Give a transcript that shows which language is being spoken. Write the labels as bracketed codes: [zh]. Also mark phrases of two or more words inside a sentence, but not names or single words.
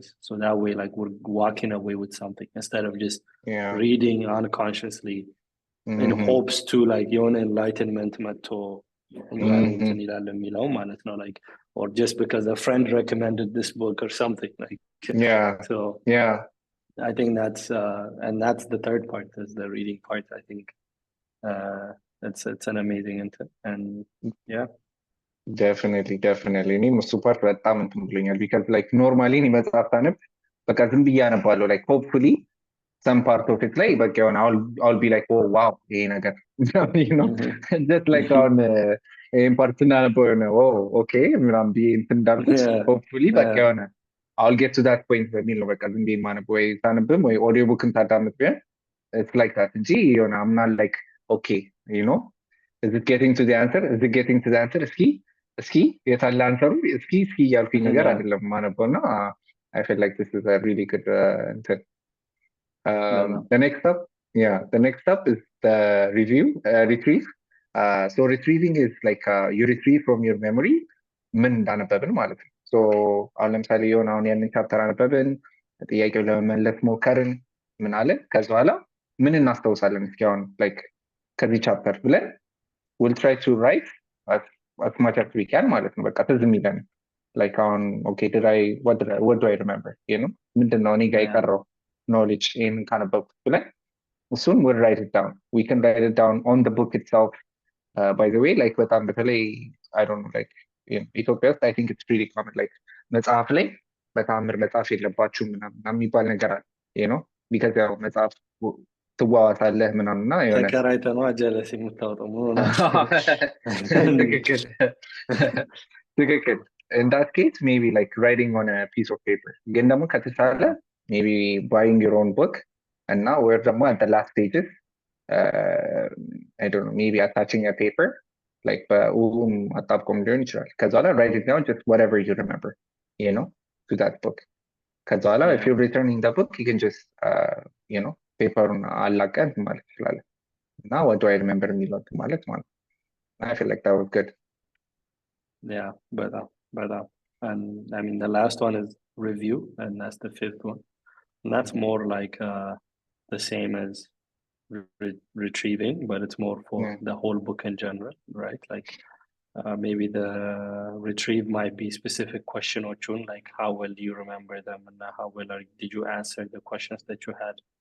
[en] So that way, like we're walking away with something instead of just reading unconsciously in hopes to like your enlightenment like or just because a friend recommended this book or something like so I think that's the third part is the reading part. I think it's an amazing and [am] definitely እኔም እሱ ፓርት በጣም እንትን ብሎኛል [en] because like normally [am] እኔ መጽሐፍ ሳነብ በቃ ዝም ብዬ አነባለሁ [en] like hopefully some part of it [am] ላይ በቃ የሆነ I'll [en] be like oh wow [am] ይሄ ነገር [en] you know just like on [am] ይሄን ፓርት ስናነበው የሆነ [en] oh okay [am] ምናምን ብዬ እንትን እንዳልኩት hopefully በቃ የሆነ [en] I'll get to that point [am] በሚል ነው በቃ ዝም ብዬ የማነበው ወይ ሳነብም ወይ ኦዲዮ ቡክን ታዳምጥ ቢሆን [en] it's like that [am] እንጂ የሆነ [en] I'm not like okay you know is it getting to the answer [am] እስኪ የታለ አንሰሩ እስኪ እያልኩኝ ነገር አይደለም የማነበው እና [en] I feel like this is a really good the next step is the retrieve. So retrieving is like you retrieve from your memory [am] ምን እንዳነበብን ማለት ነው። So አሁን ለምሳሌ የሆነ አሁን ያንን ቻፕተር አነበብን ጥያቄው ለመመለስ ሞከርን ምን አለ ከዛ በኋላ ምን እናስታውሳለን እስኪ አሁን like ከዚህ ቻፕተር ብለን [en] we'll try to write as much as we can [am] ማለት ነው። በቃ ትዝ የሚለን [en] like on okay what do I remember you know [am] ምንድነው እኔ ጋር የቀረው knowledge ይሄንን ካነበብኩት ብለን እሱን [en] we'll write it down. We can write it down on the book itself. By the way like [am] በጣም በተለይ [en] I don't know like in Ethiopia I think it's pretty common like [am] መጽሐፍ ላይ በተአምር መጽሐፍ የለባችሁም ምናምን የሚባል ነገር አለ ነው ቢካዝ ያው መጽሐፍ ትዋዋሳለህ ምናምን እና የሆነ ተከራይተህ ነው ጀለስ የምታወጣው ምን ትክክል ትክክል [en] in that case maybe like writing on a piece of paper [am] ግን ደግሞ ከተቻለ [en] maybe buying your own book and now we're ደግሞ at the last stages I don't know maybe attaching a paper like [am] አጣብቆም ሊሆን ይችላል ከዛ በኋላ [en] write it down just whatever you remember you know to that book [am] ከዛ በኋላ [en] if you're returning the book you can just you know [am] ፔፐሩን አላቀህ ማለት ትችላለህ እና [en] what do I remember [am] የሚለው ማለት [en] I feel like that was good yeah በጣም and I mean the last one is review and that's the fifth one and that's more like the same as retrieving but it's more for the whole book in general right like maybe the retrieve might be specific question or tune like how well do you remember them and how well did you answer the questions that you had